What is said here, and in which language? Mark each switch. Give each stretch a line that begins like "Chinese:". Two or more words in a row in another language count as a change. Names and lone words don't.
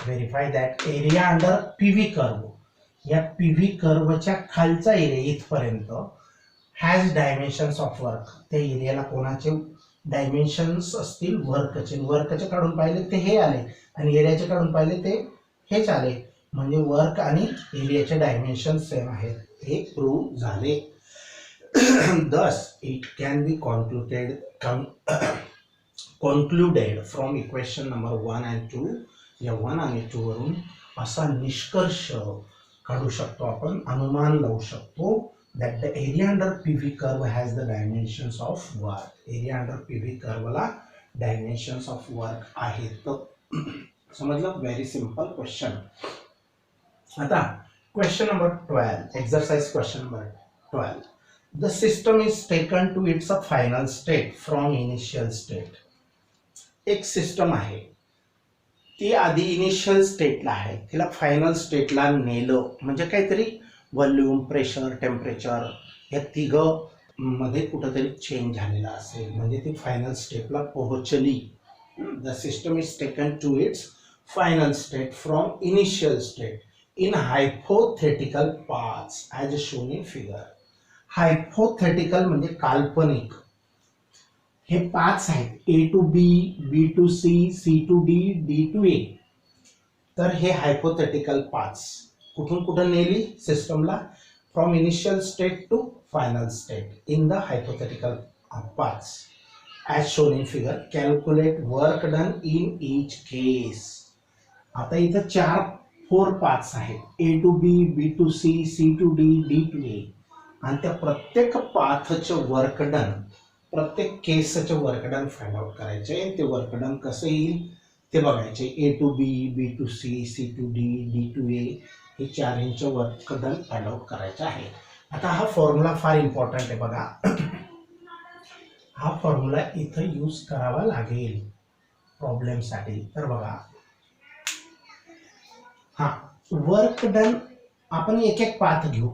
English: verify that area under PV curve.
Marathi: या PV कर्वच्या खालचा एरिया इथपर्यंत
English: has dimensions of work.
Marathi: त्या एरियाला कोणाचे डायमेन्शन्स असतील वर्कचे. वर्कचे काढून पाहिले ते हे आले आणि एरियाचे काढून पाहिले ते हेच आले. म्हणजे वर्क आणि एरियाचे डायमेन्शन सेम आहेत हे प्रूव्ह झाले.
English: Thus it can be concluded from equation number 1 and 2.
Marathi: या 1 आणि 2 वरून असा निष्कर्ष काढू शकतो आपण. अनुमान लावू शकतो
English: that the area under PV curve has the dimensions of work. area under PV curve ला dimensions of work आहेत.
Marathi: तर समजलं.
English: very simple question. आता question number 12 exercise question number 12. The system is taken to its final state from initial state.
Marathi: एक सिस्टम आहे ती आधी
English: initial stateला
Marathi: आहे तिला
English: final stateला
Marathi: नेलं म्हणजे काहीतरी
English: volume pressure temperature
Marathi: या तिघं मध्ये कुठेतरी चेंज झालेला असेल म्हणजे ती
English: final stateला
Marathi: पोहोचली.
English: the system is taken to its final state from initial state in hypothetical paths as shown in figure.
Marathi: हायपोथेटिकल म्हणजे काल्पनिक. हे पाथ्स आहेत
English: A to B, B to C, C to D, D to A.
Marathi: तर हे हायपोथेटिकल पाथ्स कुठून कुठं नेली सिस्टमला
English: from initial state to final state in the hypothetical paths as shown in figure. calculate work done in each case.
Marathi: आता इथं 4 पाथ्स आहेत
English: A to B, B to C, C to D, D to A.
Marathi: आणि त्या प्रत्येक पाथचं
English: work done
Marathi: प्रत्येक केसचं
English: work done find out
Marathi: करायचे. ते
English: work done
Marathi: कसं येईल ते बघायचे.
English: A to B, B to C, C to D, D to A
Marathi: हे 4
English: work done find out
Marathi: करायचं आहे. आता हा फॉर्म्युला फार इम्पॉर्टंट आहे बघा. हा फॉर्म्युला इथं यूज करावा लागेल प्रॉब्लेमसाठी. तर बघा हा
English: work done
Marathi: आपण एक एक पाथ घेऊ.